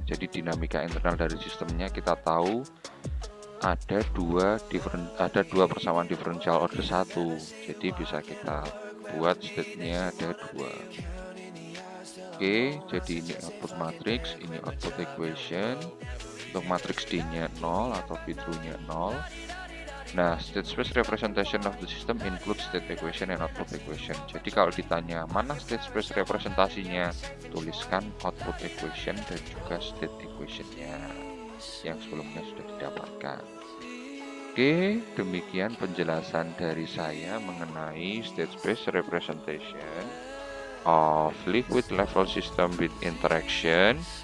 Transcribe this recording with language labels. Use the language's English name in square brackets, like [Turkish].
[Indonesian] Jadi dinamika internal dari sistemnya kita tahu ada dua persamaan diferensial order 1. Jadi bisa kita buat state-nya ada 2. Oke, jadi ini output matrix, ini output equation. Untuk matrix D-nya 0 atau V-true-nya 0. [English] Nah, state space representation of the system includes state equation and output equation. [Indonesian] Jadi kalau ditanya mana state space representasinya, tuliskan output equation dan juga state equation-nya yang sebelumnya sudah didapatkan. Oke, demikian penjelasan dari saya mengenai [English] state space representation of liquid level system with interaction.